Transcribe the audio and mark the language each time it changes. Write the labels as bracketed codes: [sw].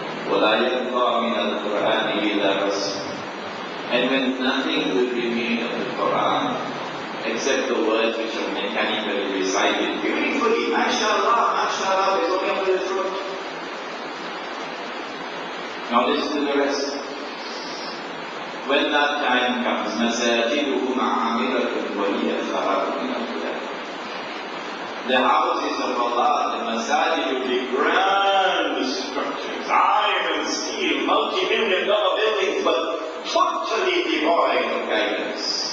[ar] وَلَا يَبْقَى مِنَ الْقُرْآنِ إِلَّا رَسْمٌ. [en] And when nothing will remain of the Quran except the words which are mechanically recited beautifully, mashallah, mashallah, is only under the throat. Now listen to the rest. When that time comes, [ar] مَسَاجِدُهُمْ عَامِرَةٌ وَهِيَ خَرَابٌ مِنَ الْهُدَى. [en] The houses of Allah, the masajid will be grand structures, iron and steel, multi-million-dollar buildings, but totally devoid of guidance.